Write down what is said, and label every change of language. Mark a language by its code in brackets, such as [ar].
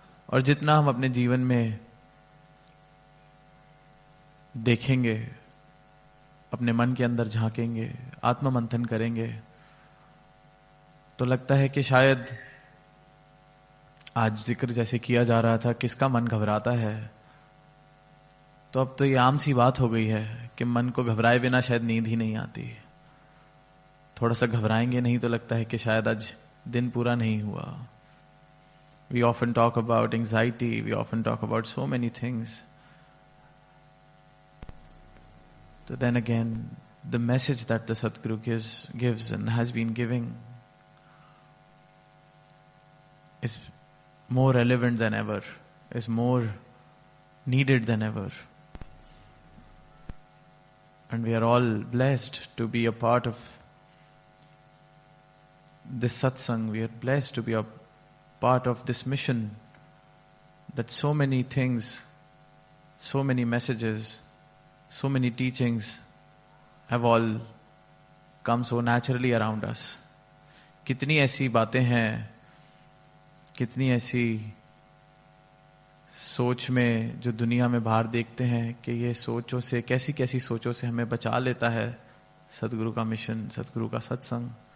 [hi] और जितना हम अपने जीवन में देखेंगे, अपने मन के अंदर झांकेंगे, आत्ममंथन करेंगे, तो लगता है कि शायद आज जिक्र जैसे किया जा रहा था, किसका मन घबराता है, तो अब तो ये आम सी बात हो गई है कि मन को घबराए बिना शायद नींद ही नहीं आती। थोड़ा सा घबराएंगे नहीं तो लगता है कि शायद आज दिन पूरा नहीं हुआ। [en] We often talk about anxiety, we often talk about so many things. So then again, the message that the Sadhguru gives and has been giving is more relevant than ever, is more needed than ever. And we are all blessed to be a part of this satsang. We are blessed to be a part of this mission, that so many things, so many messages, so many teachings have all come so naturally around us. [hi] कितनी ऐसी बातें हैं, कितनी ऐसी सोच में जो दुनिया में बाहर देखते हैं कि ये सोचों से, कैसी कैसी सोचों से हमें बचा लेता है सदगुरु का मिशन, सदगुरु का सत्संग।